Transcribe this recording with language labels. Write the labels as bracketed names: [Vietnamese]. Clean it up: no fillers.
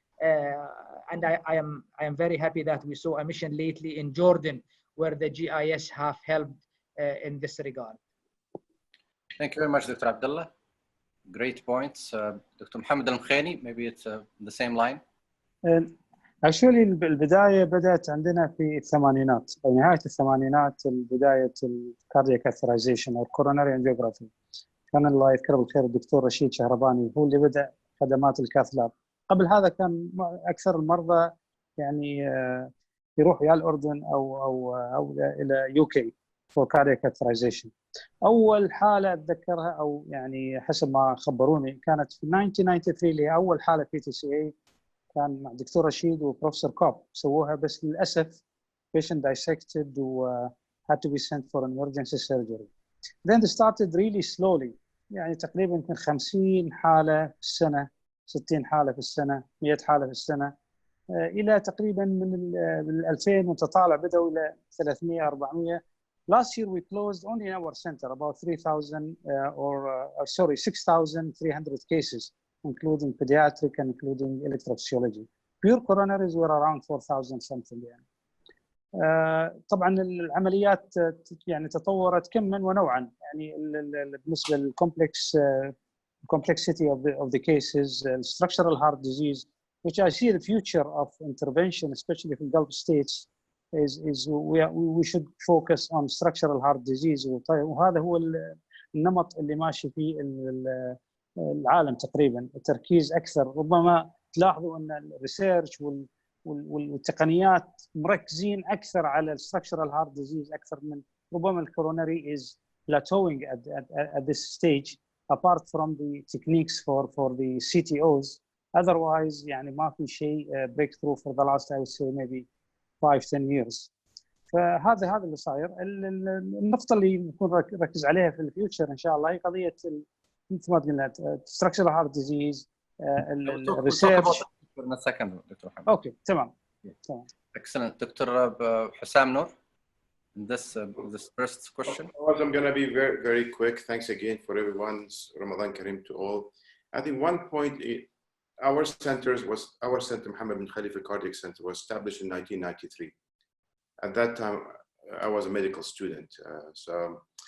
[English] And I am very happy that we saw a mission lately in Jordan where the GIS have helped in this regard. Thank you very much, Dr. Abdullah. Great points. Dr. Mohammed Al-Mkhani, maybe it's the same line. [Arabic] Actually البداية بدأت عندنا في الثمانينات أو نهاية الثمانينات بداية الكاردياك اثرايزيشن أو كوروناري انجيوغرافي. كان الله يذكره بالخير الدكتور رشيد شهرباني هو اللي بدأ خدمات الكاث لاب. قبل هذا كان أكثر المرضى يعني يروح يا الأردن أو إلى UK [English] for cardiac authorization. [Arabic] أول حالة أتذكرها أو يعني حسب ما خبروني كانت في 1993 اللي هي أول حالة PTCA كان مع دكتور رشيد وبروفيسور كوب سووها بس للأسف [English] patient dissected [Arabic] و [English] had to be sent for an emergency surgery. Then they started really slowly [Arabic] يعني تقريبا يمكن 50 حالة في السنة 60 حالة في السنة 100 حالة في السنة إلى تقريبا من 2000 وتطالع بدأوا إلى 300 400. [English] Last year we closed only in our center about 3,000 6,300 cases, including pediatric and including electrophysiology. Pure coronaries were around 4,000 something [Arabic] يعني. طبعا العمليات يعني تطورت كما ونوعا يعني بالنسبة [English] للcomplex complexity of the cases, structural heart disease, which I see the future of intervention, especially in Gulf states. is we should focus on structural heart disease [Arabic] وهذا هو النمط اللي ماشي فيه العالم تقريبا التركيز اكثر ربما تلاحظوا ان الريسيرش والتقنيات مركزين اكثر على structural heart disease اكثر من ربما الكوروناري [English] is plateauing at this stage apart from the techniques for the CTOs otherwise [Arabic] يعني ما في شيء [English] breakthrough for the last I would say maybe 5-10 years. [Arabic] فهذا اللي صاير. النقطة اللي نكون نركز عليها في الفيوتشر إن شاء الله هي قضية مثل ما قلنا structural heart disease, research. [English] In a second, Dr. Mohammed. Okay, تمام. Excellent. Dr. Hussam Noor, this first question. I'm going to be very, very quick. Thanks again for everyone's Ramadan Kareem to all. I think one point. Our center, Mohammed bin Khalifa Cardiac Center, was established in 1993. At that time, I was a medical student. So